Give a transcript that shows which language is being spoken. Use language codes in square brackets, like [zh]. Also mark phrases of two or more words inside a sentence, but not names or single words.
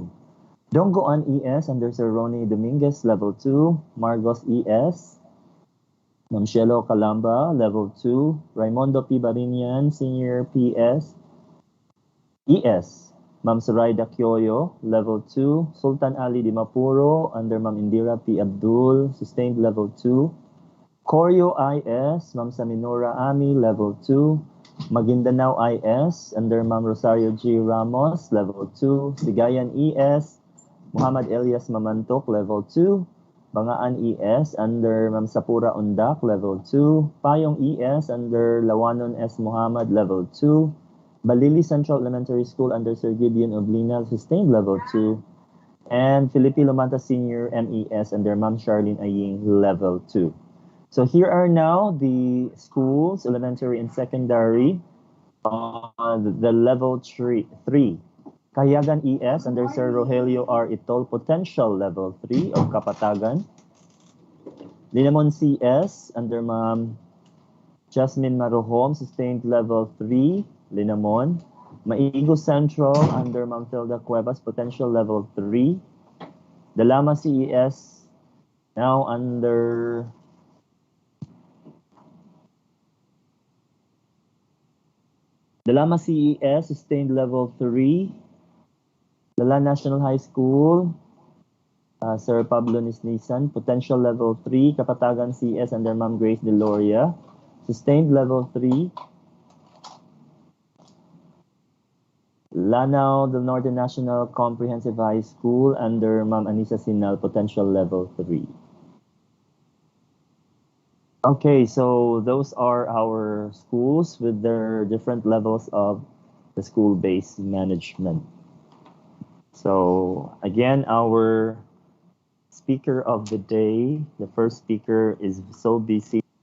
[en] Donggoan ES under Sir Ronnie Dominguez, level 2. Margos ES, Ma'am Shelo Calamba, level 2. Raimondo P. Barinian, Senior PS ES, Ma'am Zoraida Kyoyo, level 2. Sultan Ali Dimapuro under Ma'am Indira P. Abdul, sustained level 2. Koryo IS, Ma'am Saminora Ami, level 2. Maguindanao IS under Ma'am Rosario G. Ramos, level 2. Sigayan ES, Muhammad Elias Mamantok, level 2. Bangaan ES under Ma'am Sapura Undak, level 2. Payong ES under Lawanon S. Muhammad, level 2. Balili Central Elementary School under Sir Gideon Oblina, sustained level 2. And Filipe Lomanta Senior MES under Ma'am Charlene Aying, level 2. So here are now the schools, elementary and secondary, the level 3. Kayagan ES under Sir Rogelio R. Itol, potential level 3 of Kapatagan. Linamon CS under Ma'am Jasmine Marohom, sustained level 3, Linamon. Maigo Central under Ma'am Tilda Cuevas, potential level 3. Dalama CES now under Dalama CES, sustained level 3. Lala National High School, Sir Pablo Nisnisan, potential level 3. Kapatagan CS under Ma'am Grace Deloria, sustained level 3. Lanao del Norte National Comprehensive High School under Ma'am Anisa Sinal, potential level 3. Okay, so those are our schools with their different levels of the school-based management. So again, our speaker of the day, the first speaker is so busy.